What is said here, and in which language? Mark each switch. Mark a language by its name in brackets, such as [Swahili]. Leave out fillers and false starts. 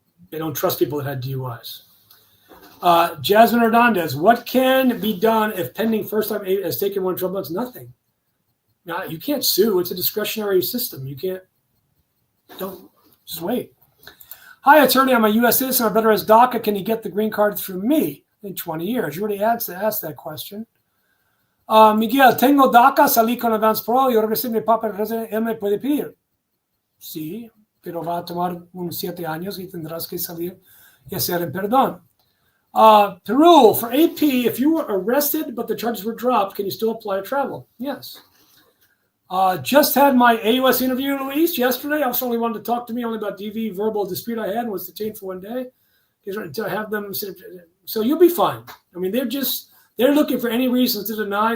[English] They don't trust people that had DUIs. Jasmine Hernandez, what can be done if pending first time has taken one trouble? It's nothing. Now, you can't sue. It's a discretionary system. Don't just wait. Hi, attorney. I'm a U.S. citizen. My brother has DACA. Can he get the green card through me in 20 years? You already asked that question. [Spanish] Miguel, tengo DACA, salí con Advance Pro, yo regresé mi papel, él me puede pedir. Sí, pero va a tomar unos 7 años y tendrás que salir y hacer el perdón. [English] Peru, for AP, if you were arrested but the charges were dropped, can you still apply to travel? Yes. Just had my AUS interview, Luis, yesterday. Also only wanted to talk to me only about DV verbal dispute I had and was detained for 1 day. To have them, so you'll be fine. I mean, they're looking for any reason to deny.